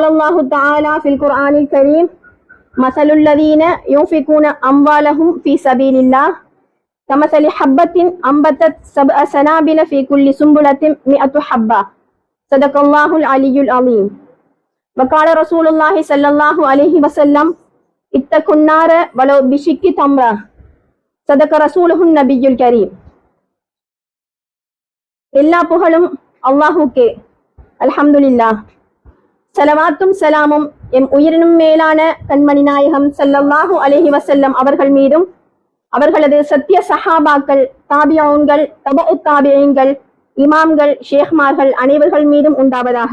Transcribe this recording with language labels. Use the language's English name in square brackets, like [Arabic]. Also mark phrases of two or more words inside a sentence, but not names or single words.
[Arabic] الله تعالى في القرآن الكريم مثل الذين ينفقون أموالهم في سبيل الله كمثل حبة أنبتت 7 سنابل في كل سنبلة 100 حبة صدق الله العلي العظيم وقال رسول الله صلى الله عليه وسلم اتقوا النار ولو بشق تمرة صدق رسوله النبي الكريم [Tamil] எல்லா புகழும் அல்லாஹுக்கே அல்ஹம்துலில்லாஹ் ஸலவாத்தும் ஸலாமும் எம் உயிரினும் மேலான கண்மணி நாயகம் [Arabic] صلى الله عليه وسلم [Tamil] அவர்கள் மீதும் அவர்களது சத்திய சஹாபாக்கள் தாபியீன்கள் தபஉ தாபியீன்கள் இமாம்கள் ஷேக்மார்கள் அனைவர்கள் மீதும் உண்டாவதாக.